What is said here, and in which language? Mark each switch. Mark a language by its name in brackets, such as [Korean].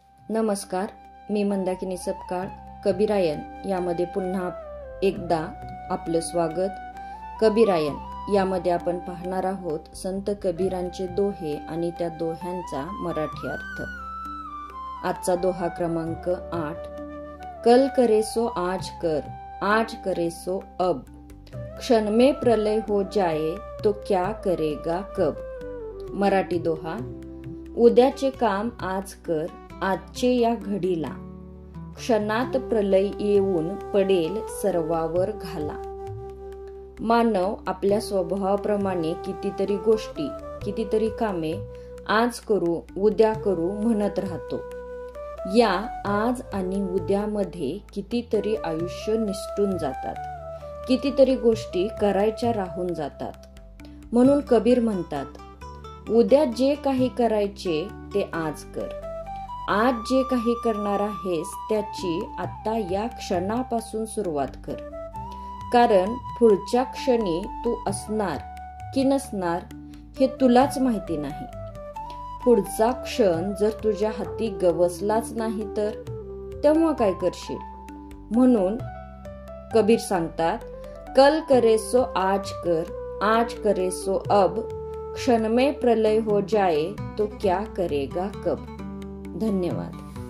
[Marathi] नमस्कार, मी मंदाकिनी सपकाळ. कबीरायन यामध्ये पुन्हा एकदा आपलं स्वागत. कबीरायन यामध्ये आपण पाहणार आहोत संत कबीरांचे दोहे आणि त्या दोह्यांचा मराठी अर्थ. आजचा दोहा क्रमांक 8. [Hindi] कल करे सो आज कर, आज करे सो अब, क्षण में प्रलय हो जाए तो क्या करेगा कब. [Marathi] मराठी दोहा. उद्याचे काम आज कर, आजचे या घडीला, क्षणात प्रलय येऊन पडेल सर्वावर घाला. मानव आपल्या स्वभावाप्रमाणे कितीतरी गोष्टी, कितीतरी कामे आज करू, उद्या करू म्हणत राहतो. या आज आणि उद्यामध्ये कितीतरी आयुष्य निसटून जातात, कितीतरी गोष्टी करायच्या राहून जातात. म्हणून कबीर म्हणतात, उद्या जे काही करायचे ते आज कर. आज जे काही करणार आहेस त्याची आता या क्षणापासून सुरुवात कर. कारण पुढच्या क्षणी तू असणार की नसणार हे तुलाच माहिती नाही. पुढचा क्षण जर तुझ्या हाती गवसलाच नाही तर तेव्हा काय करशील. म्हणून कबीर सांगतात, [Hindi] कल करे सो आज कर, आज करे सो अब, क्षण में प्रलय हो जाए तो क्या करेगा कब. धन्यवाद.